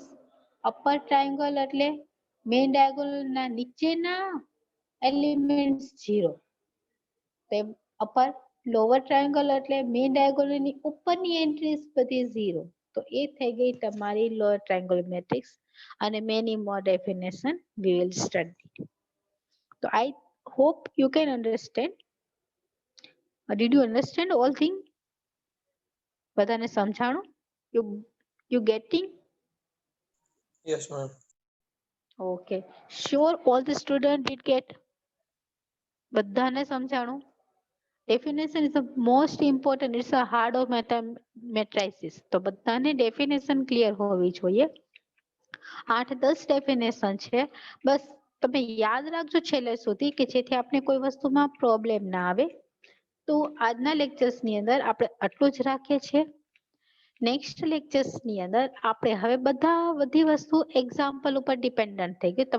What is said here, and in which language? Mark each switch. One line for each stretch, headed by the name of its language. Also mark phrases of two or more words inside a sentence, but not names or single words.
English: upper triangle
Gujarati: એટલે
English: main diagonal
Gujarati: ના નીચેના એલિમેન્ટ્સ ઝીરો તો અપર.
English: lower triangle
Gujarati: એટલે
English: main diagonal
Gujarati: ની ઉપરની એન્ટ્રીઝ બધી ઝીરો તો એ થઈ ગઈ તમારી
English: lower triangle matrix. અને many more definition we will study. So I hope you can understand. Did you understand all thing?
Gujarati: બધાને સમજાણું?
English: You getting? Yes, ma'am. Okay. Sure all the student did get?
Gujarati: બધાને સમજાણું?
English: Definition is the most important. It's a heart of matrices.
Gujarati: તો બધાને
English: definition clear
Gujarati: હોવી જોઈએ. 8-10 definition છે. બસ તમે યાદ રાખજો છેલ્લે સુધી કે જેથી આપણે કોઈ વસ્તુમાં પ્રોબ્લેમ ના આવે. તો આજના લેક્ચર્સ ની અંદર આપણે આટલું જ રાખીએ છીએ.
English: next lectures
Gujarati: ની અંદર આપણે હવે બધી વસ્તુ એક્ઝામ્પલ ઉપર ડિપેન્ડન્ટ થઈ ગયું.